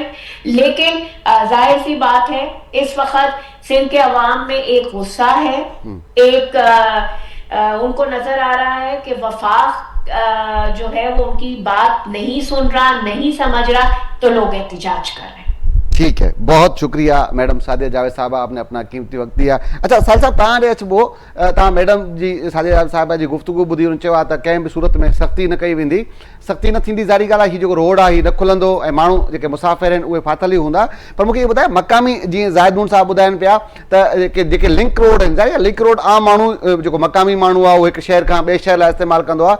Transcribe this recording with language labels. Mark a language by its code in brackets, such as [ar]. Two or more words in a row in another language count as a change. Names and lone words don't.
[ur] لیکن ظاہر سی بات ہے اس وقت سندھ کے عوام میں ایک غصہ ہے، ایک ان کو نظر آ رہا ہے کہ وفاق جو ہے وہ ان کی بات نہیں سن رہا، نہیں سمجھ رہا، تو لوگ احتجاج کر رہے ہیں. ٹھیک ہے, بہت شکریہ میڈم سعدیہ جاوید صاحبہ, آپ نے اپنا قیمتی وقت دیا. [sd] اچھا سال صاحب تव्हां ॾे अचिबो, तव्हां मैडम जी सादिया जावेद साहिबा जी गुफ़्तगू ॿुधी हुन चयो आहे त कंहिं बि सूरत में सख़्ती न कई वेंदी. सख़्ती न थींदी ज़ाहिरी ॻाल्हि आहे, हीउ जेको रोड आहे हीउ न खुलंदो ऐं माण्हू जेके मुसाफ़िर आहिनि उहे फाथल ई हूंदा. पर मूंखे इहो ॿुधायो, मक़ामी जीअं ज़ाहिद नून साहिबु ॿुधाइनि पिया त जेके [en] link road [sd] आहिनि, ज़ाहिर [en] link road [sd] आम माण्हू जेको मक़ामी माण्हू आहे उहो हिकु शहर खां ॿिए शहर लाइ इस्तेमालु कंदो आहे.